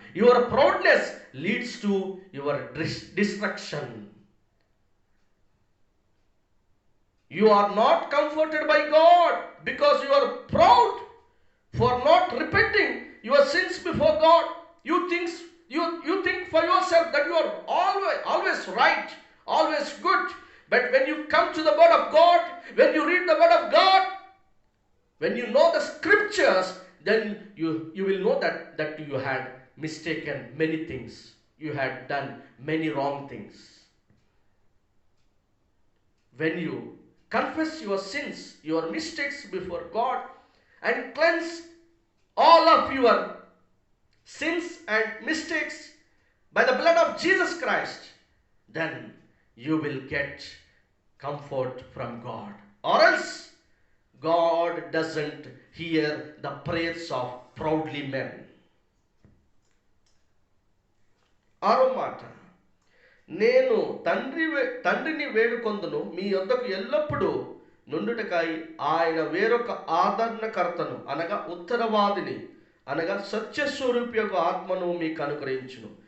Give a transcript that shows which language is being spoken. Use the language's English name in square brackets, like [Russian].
[English] Your proudness leads to your destruction. You are not comforted by God because you are proud for not repenting your sins before God. You think for yourself that you are always right, always good. But when you come to the word of God, when you read the word of God, when you know the scriptures, then you will know that you had mistaken many things. You had done many wrong things. When you confess your sins, your mistakes before God, and cleanse all of your sins and mistakes by the blood of Jesus Christ, then you will get comfort from God. Or else, God doesn't hear the prayers of proudly men. [Telugu] ఆరో మాట, నేను తండ్రిని వేడుకొందును, మీ యొద్దకు ఎల్లప్పుడూ నుండుటకై ఆయన వేరొక ఆదరణకర్తను అనగా ఉత్తరవాదిని అనగా సత్యస్వరూపి యొక్క ఆత్మను మీకు అనుగ్రహించును.